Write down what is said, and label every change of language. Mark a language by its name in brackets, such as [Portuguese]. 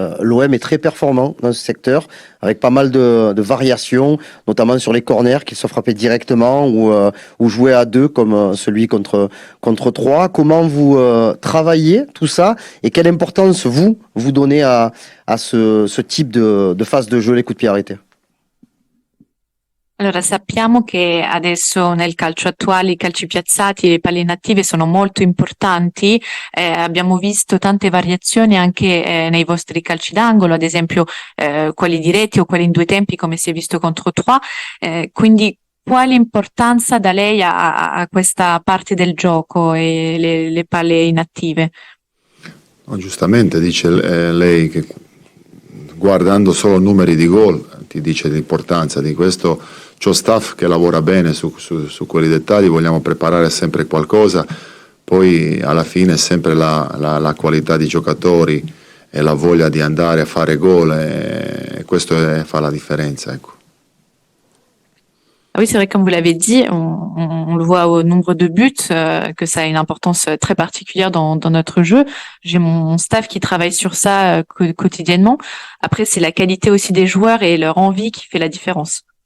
[French] L'OM est très performant dans ce secteur, avec pas mal de variations, notamment sur les corners qui sont frappés directement ou joués à deux comme celui contre 3. Comment vous travaillez tout ça et quelle importance vous donnez à ce type de phase de jeu, les coups de pied arrêtés? [Italian] Allora, sappiamo che adesso nel calcio attuale i calci piazzati e le palle inattive sono molto importanti. Abbiamo visto tante variazioni anche nei vostri calci d'angolo, ad esempio quelli diretti o quelli in due tempi come si è visto contro Troyes. Quindi quale importanza da lei a questa parte del gioco e le palle inattive? No, giustamente dice lei che guardando solo numeri di gol ti dice l'importanza di questo. C'ho staff che lavora bene su quei dettagli, vogliamo preparare sempre qualcosa, poi alla fine è sempre la qualità di giocatori e la voglia di andare a fare gol e questo fa la differenza, ecco. [French] Ah oui, c'est vrai, comme vous l'avez dit, on le voit au nombre de buts, que ça a une importance très particulière dans notre jeu. J'ai mon staff qui travaille sur ça quotidiennement. Après, c'est la qualité aussi des joueurs et leur envie qui fait la différence.